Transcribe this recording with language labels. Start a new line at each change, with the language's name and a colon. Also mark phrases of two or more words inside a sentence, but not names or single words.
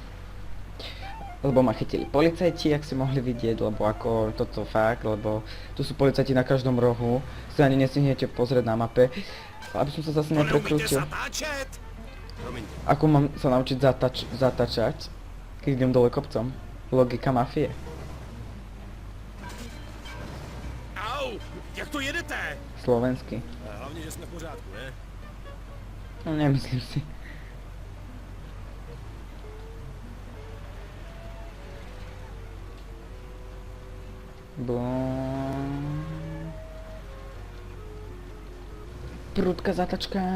Slovak: Lebo ma chytili policajti, jak si mohli vidieť, lebo ako toto fakt, lebo tu sú policajti na každom rohu. Si ani nestihnete pozrieť na mape. Aby som sa zase
Czech: Pane, umíte
Slovak: neprekrútil.
Czech: zatáčet? Promiňte.
Slovak: Ako mám sa naučiť zatačať, keď idem dole kopcom? Logika mafie. Au,
Czech: jak to jedete?
Slovak: Slovensky.
Czech: A hlavně, že jsme v pořádku, ne?
Slovak: No nemyslím si. Prudká zatačka.